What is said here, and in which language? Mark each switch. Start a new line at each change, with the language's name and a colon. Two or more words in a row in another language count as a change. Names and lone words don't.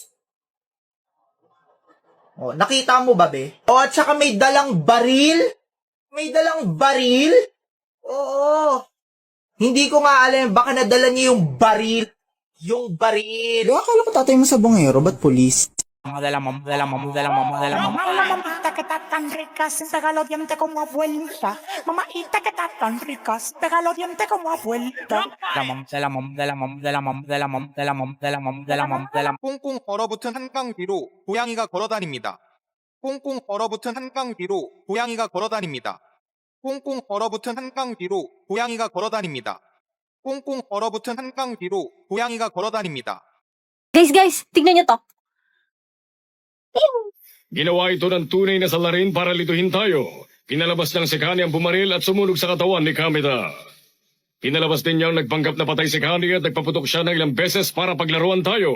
Filipino: Oh, nakita mo ba, be? Oh, at saka may dalang baril? May dalang baril? Oo. Hindi ko nga alam, baka nadala niya yung baril. Yung baril. Di, akala ko tatay mo sa bungero, ba't pulis?
Spanish: Mamita que está tan rica, sin pegar los dientes como abuelita. Mamita que está tan rica, sin pegar los dientes como abuelita.
Korean: 꽁꽁 얼어붙은 한강 뒤로 고양이가 걸어다닙니다. 꽁꽁 얼어붙은 한강 뒤로 고양이가 걸어다닙니다. 꽁꽁 얼어붙은 한강 뒤로 고양이가 걸어다닙니다. 꽁꽁 얼어붙은 한강 뒤로 고양이가 걸어다닙니다.
Filipino: Guys, tignan niyo to. Ginawa ito ng tunay na salarin para lituhin tayo. Pinalabas niyang si Kani ang bumaril at sumunog sa katawan ni Kamita. Pinalabas din niyang nagpanggap na patay si Kani at nagpaputok siya ng ilang beses para paglaruan tayo.